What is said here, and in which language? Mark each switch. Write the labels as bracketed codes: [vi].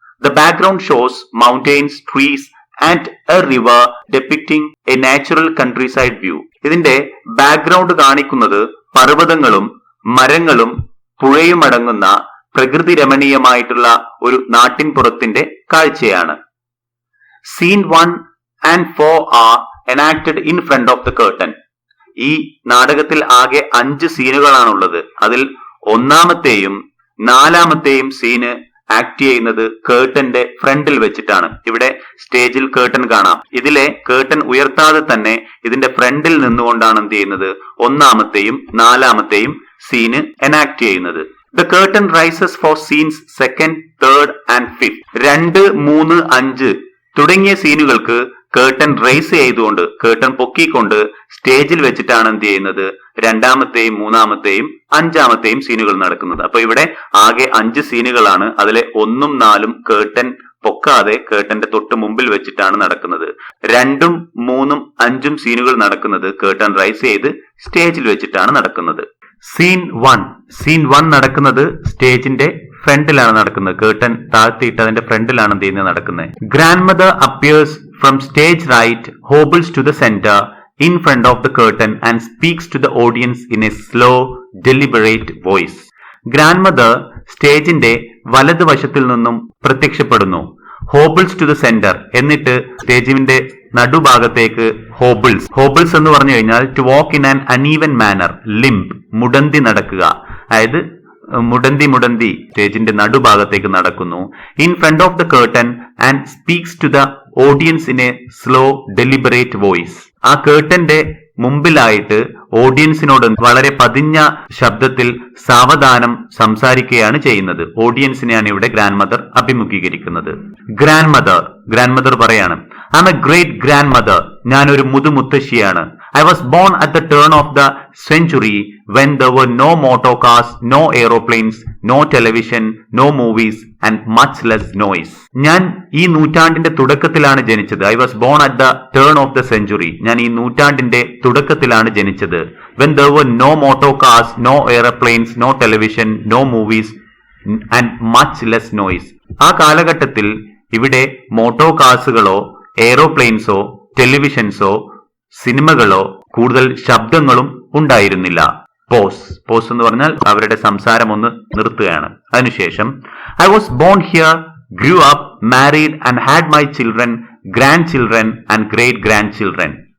[en] The background shows mountains, trees and a river depicting a natural countryside view. [ml] ഇതിന്റെ background കാണിക്കുന്നത് പർവ്വതങ്ങളും മരങ്ങളും പുഴയും അടങ്ങുന്ന പ്രകൃതി രമണീയമായിട്ടുള്ള ഒരു നാട്ടിൻപുറത്തിന്റെ കാഴ്ചയാണ്. [en] Scene 1 and 4 are enacted in front of the curtain. [ml] ഈ നാടകത്തിൽ ആകെ 5 സീനുകളാണുള്ളത്. അതിൽ 1ാമത്തെയും 4ാമത്തെയും സീന് ആക്ട് ചെയ്യുന്നത് കേർട്ടന്റെ ഫ്രണ്ടിൽ വെച്ചിട്ടാണ്. ഇവിടെ സ്റ്റേജിൽ കേർട്ടൻ കാണാം. ഇതിലെ കേർട്ടൻ ഉയർത്താതെ തന്നെ ഇതിന്റെ ഫ്രണ്ടിൽ നിന്നുകൊണ്ടാണ് എന്ത് ചെയ്യുന്നത്, 1ാമത്തെയും 4ാമത്തെയും സീന് എനാക്ട് ചെയ്യുന്നത്. [en] The curtain rises for scenes 2nd, 3rd and 5th. [ml] 2, 3, 5 തുടങ്ങിയ സീനുകൾക്ക് കേർട്ടൻ റൈസ് ചെയ്തുകൊണ്ട്, കേർട്ടൻ പൊക്കിക്കൊണ്ട് സ്റ്റേജിൽ വെച്ചിട്ടാണ് എന്ത് ചെയ്യുന്നത്, 2ാമത്തെയും 3ാമത്തെയും 5ാമത്തെയും സീനുകൾ നടക്കുന്നത്. അപ്പൊ ഇവിടെ ആകെ 5 സീനുകളാണ്. അതിലെ 1ഉം 4ഉം കേർട്ടൻ പൊക്കാതെ കേർട്ടന്റെ തൊട്ട് മുമ്പിൽ വെച്ചിട്ടാണ് നടക്കുന്നത്. 2ഉം 3ഉം 5ഉം സീനുകൾ നടക്കുന്നത് കേർട്ടൻ റൈസ് ചെയ്ത് സ്റ്റേജിൽ വെച്ചിട്ടാണ് നടക്കുന്നത്. സീൻ 1 നടക്കുന്നത് സ്റ്റേജിന്റെ ഫ്രണ്ടിലാണ് നടക്കുന്നത്. കേർട്ടൻ താഴ്ത്തിയിട്ട് അതിന്റെ ഫ്രണ്ടിലാണ് എന്ത് ചെയ്യുന്നത് നടക്കുന്നത്. [en] Grandmother appears from stage right, hobbles to the centre in front of the curtain and speaks to the audience in a slow, deliberate voice. [ml] ഗ്രാൻഡ്മദർ സ്റ്റേജിന്റെ വലതുവശത്തിൽ നിന്നും പ്രത്യക്ഷപ്പെടുന്നു. [en] hobbles to the centre, [ml] എന്നിട്ട് സ്റ്റേജിന്റെ നടുഭാഗത്തേക്ക് ഹോബിൾസ് എന്ന് പറഞ്ഞു കഴിഞ്ഞാൽ [en] to walk in an uneven manner, [ml] limb മുടന്തി നടക്കുക, അതായത് മുടന്തി സ്റ്റേജിന്റെ നടുഭാഗത്തേക്ക് നടക്കുന്നു. [en] In front of the curtain and speaks to the audience in a slow deliberate voice. [ml] ആ കേർട്ടന്റെ മുമ്പിലായിട്ട് ഓഡിയൻസിനോട് വളരെ പതിഞ്ഞ ശബ്ദത്തിൽ സാവധാനം സംസാരിക്കുകയാണ് ചെയ്യുന്നത്. ഓഡിയൻസിനെയാണ് ഇവിടെ ഗ്രാൻഡ് മദർ അഭിമുഖീകരിക്കുന്നത്. ഗ്രാൻഡ് മദർ പറയാണ്, [en] I'm a great grandmother, [ml] ഞാനൊരു മുതുമുത്തശ്ശിയാണ്. [en] I was born at the turn of the century when there were no motor cars, no aeroplanes, no television, no movies and much less noise. [ml] ഞാൻ ഈ നൂറ്റാണ്ടിന്റെ തുടക്കത്തിലാണ് ജനിച്ചത്. [en] I was born at the turn of the century. [ml] ഞാൻ ഈ നൂറ്റാണ്ടിന്റെ തുടക്കത്തിലാണ് ജനിച്ചത്. [en] When there were no motor cars, no aeroplanes, no television, no movies and much less noise. [ml] ആ കാലഘട്ടത്തിൽ ഇവിടെ മോട്ടോ കാസുകളോ എയ്റോപ്ലെയിൻസോ ടെലിവിഷൻസോ സിനിമകളോ കൂടുതൽ ശബ്ദങ്ങളും ഉണ്ടായിരുന്നില്ല. പോസ് എന്ന് പറഞ്ഞാൽ അവരുടെ സംസാരം ഒന്ന് നിർത്തുകയാണ്. [en] അതിനുശേഷം I was born here, grew up, married and had my children, grandchildren and great grandchildren.